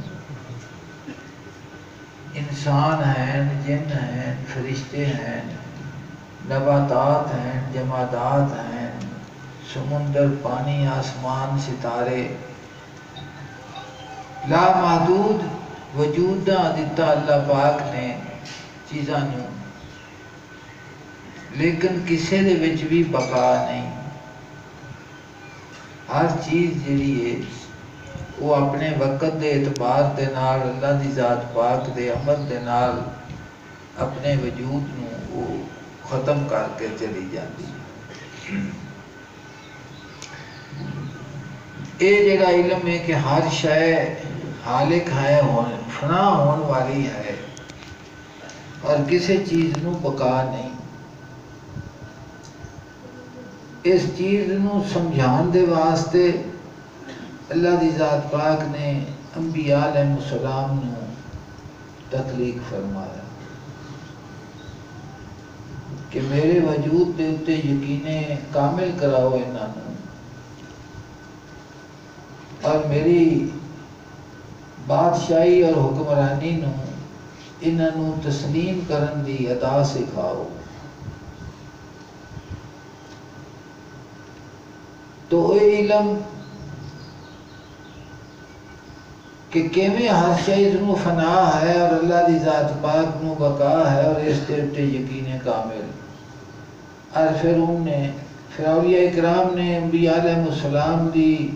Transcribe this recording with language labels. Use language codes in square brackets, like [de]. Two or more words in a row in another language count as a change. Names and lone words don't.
[pa] انسان ہیں، جن ہیں، فرشتے ہیں، نباتات ہیں، جمادات ہیں، سمندر، پانی، آسمان، ستارے، لامحدود وجود دیتا اللہ پاک نے چیزاں نوں، لیکن کسے دے وچ بھی بقا نہیں۔ ہر چیز جڑی ہے وہ اپنے وقت دے اعتبار دے نال اللہ دی ذات پاک دے امر دے نال اپنے وجود نوں وہ ختم کر کے چلی جاتی ہے۔ یہ جڑا علم ہے کہ ہر شے خالق ہے، فنا ہون والی ہے اور کسی چیز نوں بقا نہیں، اس چیز نوں سمجھان دے واسطے اللہ دی ذات پاک نے انبیاء [ar] علیہ السلام [pa] نوں تخلیق فرمایا کہ میرے وجود دے اتے یقین کامل کراؤ انہاں نوں اور میری بادشاہی اور حکمرانی نوں انہاں نوں تسلیم کرن دی ادا سکھاؤ۔ تو اے علم کہ کیویں ہر شے نوں فنا ہے اور اللہ دی ذات پاک نوں بقا ہے اور اس دے اتے یقین کامل، اور پھر اولیاء اکرام نے انبیاء [ar] علیہ السلام [pa] دی